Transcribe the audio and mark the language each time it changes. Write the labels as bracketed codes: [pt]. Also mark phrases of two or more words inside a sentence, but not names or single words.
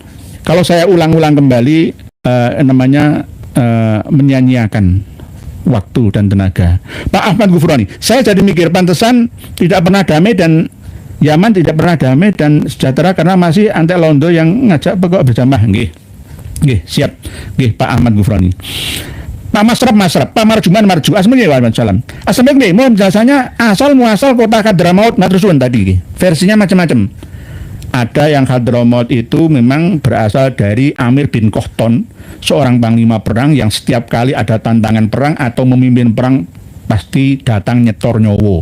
[id] Kalau saya ulang-ulang kembali namanya menyanyiakan waktu dan tenaga. Pak Ahmad Ghufrani, saya jadi mikir pantesan tidak pernah damai dan Yaman tidak pernah damai dan sejahtera karena masih antek londo yang ngajak pokok berjamaah. [jv] Nggih. Nggih, siap. [id] Nggih, Pak Ahmad Ghufrani. Pak Masrab, Pak Marjuman Marju. [ar] Assalamualaikum. Assalamualaikum. [id] Mohon penjelasannya asal muasal kota Hadramaut Matrusun tadi. Versinya macam-macam. Ada yang Hadramaut itu memang berasal dari Amir bin Kohton, seorang panglima perang yang setiap kali ada tantangan perang atau memimpin perang pasti datang [jv] nyetor nyowo.